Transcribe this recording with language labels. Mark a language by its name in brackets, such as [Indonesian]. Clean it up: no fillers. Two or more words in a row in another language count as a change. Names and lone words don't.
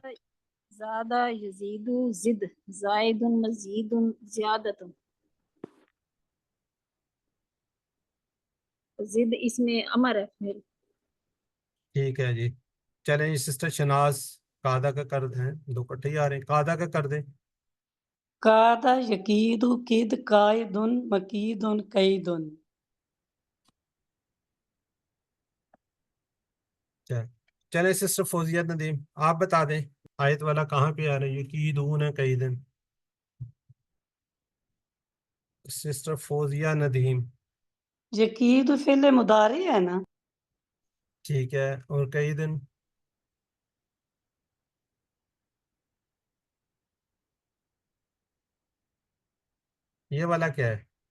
[Arabic] زادَ يزيدُ زِدْ زائدٌ مزيدٌ زيادةٌ. [Urdu] زِد اس میں امر ہے پھر. ٹھیک ہے جی، چلیں سسٹر شناز کادا کا کر دیں، دو اکٹھے ہی آ رہے ہیں، کادا کا کر دیں. [Arabic] كادَ يكيدُ كِدْ كائدٌ مكيدٌ كيدٌ. [Urdu] چلیں سسٹر فوزیہ ندیم آپ بتا دیں آیت والا کہاں پہ آ رہی ہے کی دون ہے کئی دن. سسٹر فوزیہ ندیم یقید فعل مضارع ہے نا. ٹھیک ہے اور کئی دن یہ والا کیا ہے؟